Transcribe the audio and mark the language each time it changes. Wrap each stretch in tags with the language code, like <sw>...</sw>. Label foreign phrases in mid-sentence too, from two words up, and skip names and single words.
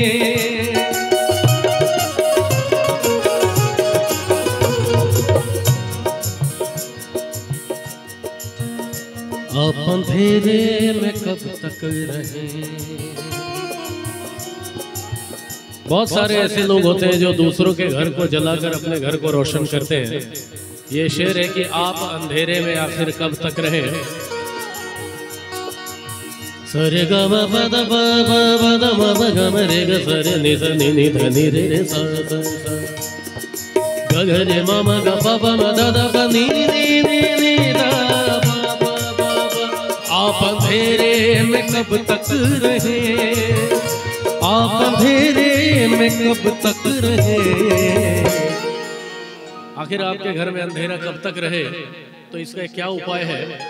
<hi>आप अंधेरे में कब तक रहे। बहुत सारे ऐसे लोग होते हैं जो दूसरों के घर को जलाकर अपने घर को रोशन करते हैं। ये शेर है कि आप अंधेरे में आखिर कब तक रहे। सरे ग म प द प प प द म प ग म रे ग स रे नि स नि नि ध नि रे रे स स स ग ग रे म म ग प प म द द प नि नि नि नि द प प प प। आप अंधेरे में कब तक रहे, आप अंधेरे में कब तक रहे। आखिर आपके घर में अंधेरा कब तक रहे, तो इसका क्या उपाय है।</hi>